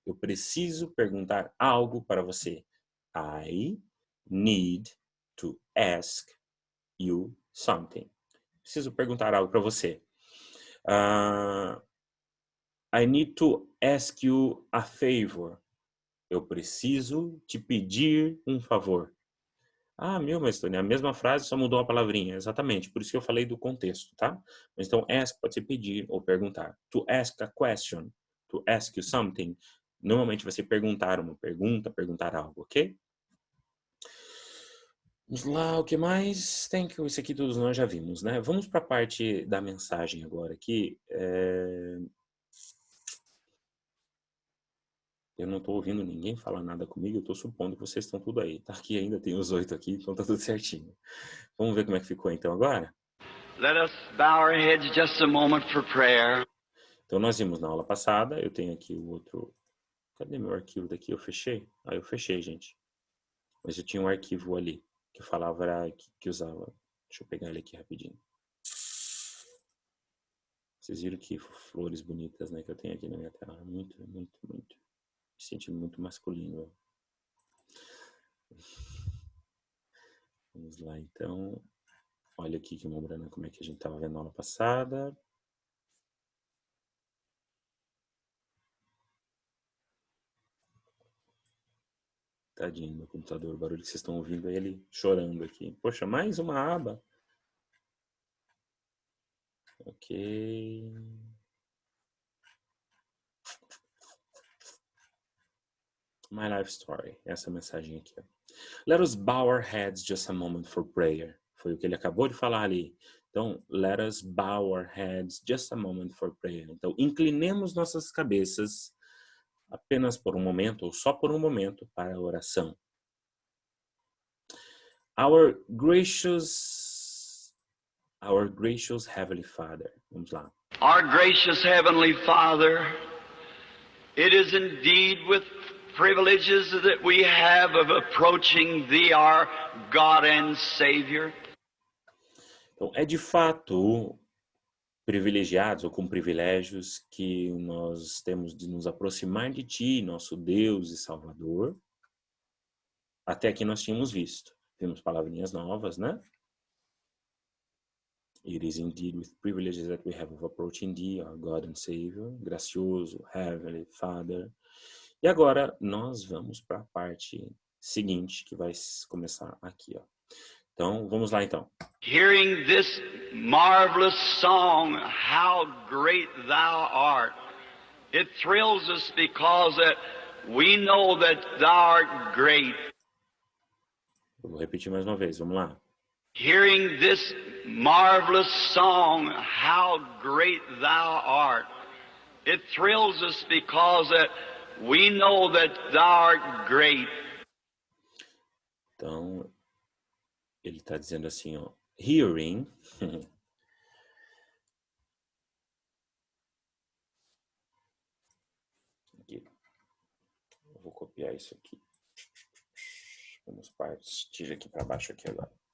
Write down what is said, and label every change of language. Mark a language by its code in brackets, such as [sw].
[pt] Eu preciso perguntar algo para você. [en] I need to ask you something. [pt] Preciso perguntar algo para você. [en] I need to ask you a favor. [pt] Eu preciso te pedir um favor. Mas Tony, a mesma frase só mudou a palavrinha. Exatamente, por isso que eu falei do contexto, tá? Mas então, ask pode ser pedir ou perguntar. [en] To ask a question, to ask you something, [pt] normalmente vai ser perguntar uma pergunta, perguntar algo, ok? Vamos lá, o que mais tem que... Isso aqui todos nós já vimos, né? Vamos para a parte da mensagem agora aqui. Eu não estou ouvindo ninguém falar nada comigo, eu estou supondo que vocês estão tudo aí. Tá aqui ainda, tem os 8 aqui, então tá tudo certinho. Vamos ver como é que ficou então agora? [en] Let us bow our heads just a moment for prayer. [pt] Então nós vimos na aula passada, eu tenho aqui o outro... Cadê meu arquivo daqui? Eu fechei? Eu fechei, gente. Mas eu tinha um arquivo ali, que eu falava, que usava. Deixa eu pegar ele aqui rapidinho. Vocês viram que flores bonitas, né, que eu tenho aqui na minha tela. Muito, muito, muito. Me sentindo muito masculino. Vamos lá, então. Olha aqui que lembrando como é que a gente estava vendo na aula passada. Tadinho do meu computador, o barulho que vocês estão ouvindo é ele chorando aqui. Poxa, mais uma aba. Ok. [en] My life story. [pt] Essa mensagem aqui. Ó. [en] Let us bow our heads just a moment for prayer. [pt] Foi o que ele acabou de falar ali. [en] Então, let us bow our heads just a moment for prayer. [pt] Então, inclinemos nossas cabeças apenas por um momento, ou só por um momento, para a oração. [en] Our gracious Heavenly Father. [pt] Vamos lá. [en] Our gracious Heavenly Father, it is indeed with privileges that we have of approaching Thee, our God and Savior. [pt] Então, é de fato privilegiados ou com privilégios que nós temos de nos aproximar de Ti, nosso Deus e Salvador. Até aqui nós tínhamos visto. Vimos palavrinhas novas, né? [en] It is indeed with privileges that we have of approaching Thee, our God and Savior, gracioso, Heavenly Father. [pt] E agora nós vamos para a parte seguinte, que vai começar aqui, ó. Então, vamos lá então. [en] Hearing this marvelous song, How Great Thou Art, It thrills us because that we know that thou art great. [pt] Eu vou repetir mais uma vez, vamos lá. [en] Hearing this marvelous song, how great thou art. It thrills us because that we know that thou art great. [pt] Então, ele está dizendo assim, ó, hearing, aqui. Eu vou copiar isso aqui. Vamos partir aqui para baixo aqui agora.